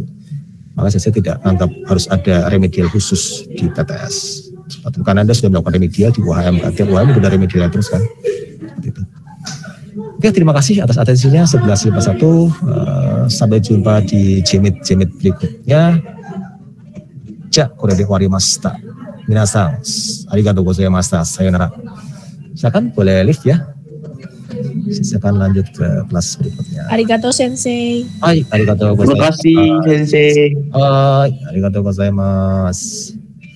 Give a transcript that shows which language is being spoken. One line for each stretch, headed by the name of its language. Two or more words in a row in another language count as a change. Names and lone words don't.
Indonesian: Maka saya tidak anggap harus ada remedial khusus di PTS. Karena Anda sudah melakukan remedial di UHM, kan tiap UHM sudah remedial terus kan. Gitu. Oke, terima kasih atas atensinya. 11.51, sampai jumpa di Jimit berikutnya.
Japanese: これで終わりました. 皆さん、ありがとうございました. Sayonara.
Indonesian: Silakan boleh lift ya. Silakan lanjut ke kelas berikutnya.
Japanese: ありがとう先生. はい、ありがとうございます.
Indonesian: Terima kasih sensei.
Japanese: はい、ありがとうございます.